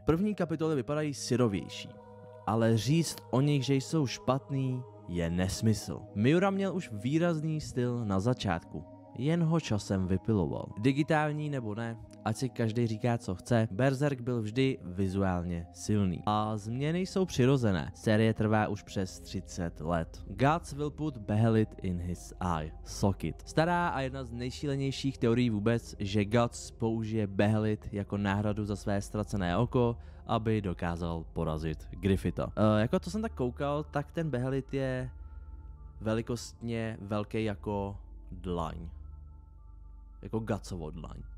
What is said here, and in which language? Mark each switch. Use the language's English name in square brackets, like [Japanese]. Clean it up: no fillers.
[Czech] První kapitoly vypadají syrovější, ale říct o nich, že jsou špatný, je nesmysl. Miura měl už výrazný styl na začátku, jen ho časem vypiloval. Digitální nebo ne, ať si každý říká, co chce, Berserk byl vždy vizuálně silný. A změny jsou přirozené. Série trvá už přes 30 let. [English] Guts will put Behelit in his eye. Socket. [Czech] Stará a jedna z nejšílenějších teorií vůbec, že Guts použije Behelit jako náhradu za své ztracené oko, aby dokázal porazit Griffitha. Jako to jsem tak koukal, tak ten Behelit je velikostně velký jako dlaň. Jako Gutsovo dlaň.